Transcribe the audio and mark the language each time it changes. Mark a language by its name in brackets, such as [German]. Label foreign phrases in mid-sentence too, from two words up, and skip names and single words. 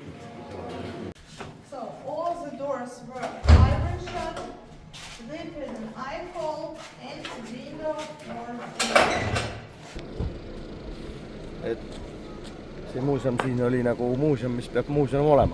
[English] So all the doors were iron shut, they had an eye hole, and window or. [Estonian] Et see muuseum siin oli nagu muuseum, mis peab muuseum olema.